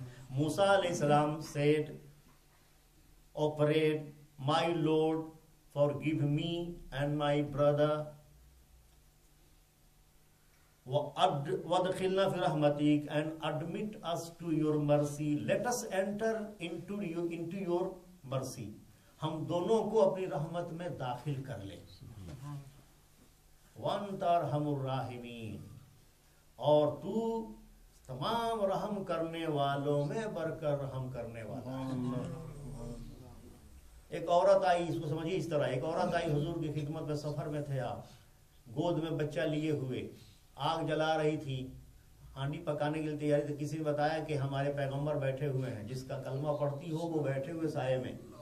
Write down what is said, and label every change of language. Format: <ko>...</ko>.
<en>موسیٰ علیہ السلام said, "O pray, my Lord, forgive me and my brother,</en> <ar>وَادْخِلْنَا فِي رَحْمَتِكَ,</ar> <en>and admit us to your mercy. Let us enter into your mercy."</en> <ur>ہم دونوں کو اپنی رحمت میں داخل کر لیں۔</ur> <ar>وَأَنْتَ أَرْحَمُ الرَّاحِمِينَ،</ar> <ur>اور تو تمام رحم کرنے والوں میں بڑھ کر رحم کرنے والا ہے۔ ایک عورت آئی، اس کو سمجھیے اس طرح، ایک عورت آئی حضور کی خدمت میں، سفر میں تھے آپ، گود میں بچہ لیے ہوئے، آگ جلا رہی تھی، ہانڈی پکانے کے لیے تیاری تھی، کسی نے بتایا کہ ہمارے پیغمبر بیٹھے ہوئے ہیں، جس کا کلمہ پڑھتی ہو وہ بیٹھے ہوئے سائے میں،</ur>